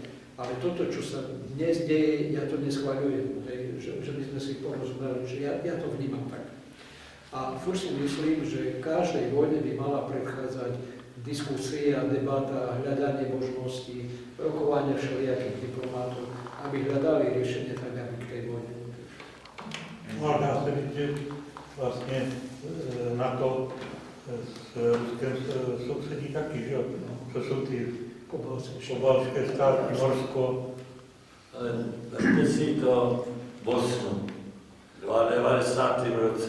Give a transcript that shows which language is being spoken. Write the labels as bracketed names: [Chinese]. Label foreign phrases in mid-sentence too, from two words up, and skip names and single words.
[Slovak] Ale toto, čo sa dnes deje, ja to neschvaľujem, že by sme si porozumeli, že ja to vnímam tak. A furt si myslím, že každej vojne by mala predchádzať diskusia, debata, hľadanie možností, rokovanie všelijakých diplomátov, aby hľadali riešenie tak, aby k tej vojne. [Czech] No, dá se říct, že vlastně NATO s Ruskem sousedí taky, že jo? To jsou ty pobaltské státy, Norsko. Ale vezměte si to Bosnu, 92. roce.